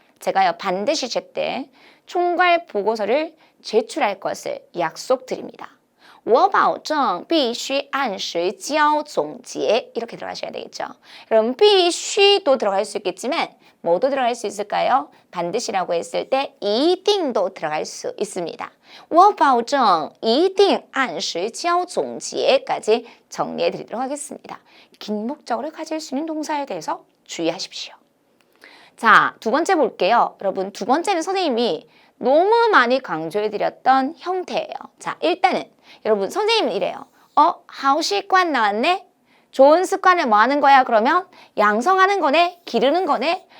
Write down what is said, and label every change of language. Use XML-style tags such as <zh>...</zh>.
<ko>제가요 반드시 제때 총괄 보고서를 제출할 것을 약속드립니다.</ko> <zh>我保证必须按时交总结</zh> <ko>이렇게 들어가셔야 되겠죠. 그럼 必须도 들어갈 수 있겠지만 뭐도 들어갈 수 있을까요? 반드시라고 했을 때一定도 들어갈 수 있습니다.</ko> <zh>我保证一定按时交总结</zh> <ko>까지 정리해 드리도록 하겠습니다. 긴 목적어를 가질 수 있는 동사에 대해서 주의하십시오. 자, 두 번째 볼게요. 여러분, 두 번째는 선생님이 너무 많이 강조해드렸던 형태예요. 자, 일단은 여러분 선생님은 이래요. 好习惯 나왔네? 좋은 습관을 뭐 하는 거야? 그러면 양성하는 거네? 기르는 거네?</ko>